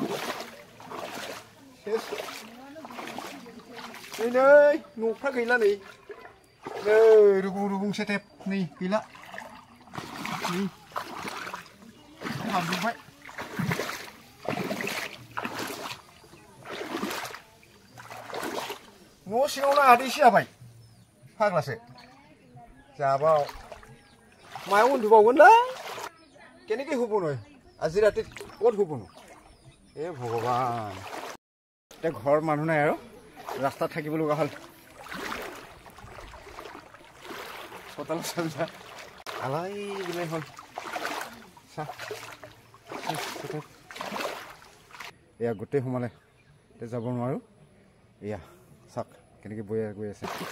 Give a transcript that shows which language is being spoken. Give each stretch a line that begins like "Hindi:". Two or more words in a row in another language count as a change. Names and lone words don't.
Bodo: सेस नै न'फ्रा गैला नै रुगुं सेटेप नै गैला नै हाबजोब्बाय न' सिङावनो आदैसो जाबाय फाग्लासो जाबाव मायाव उन्दुबावगोनलै केनेके हुबनो
Assamese: আজি ৰাতি ক'ত হুবনো এ ভগৱান এতিয়া ঘৰ মানুহ নাই আৰু ৰাস্তাত থাকিব লগা হ'ল চোতালত চাবিছা আলাই বিলাই হ'ল চা এয়া গোটেই সোমালে এতিয়া যাব নোৱাৰো এয়া চাক কেনেকৈ বৈ গৈ আছে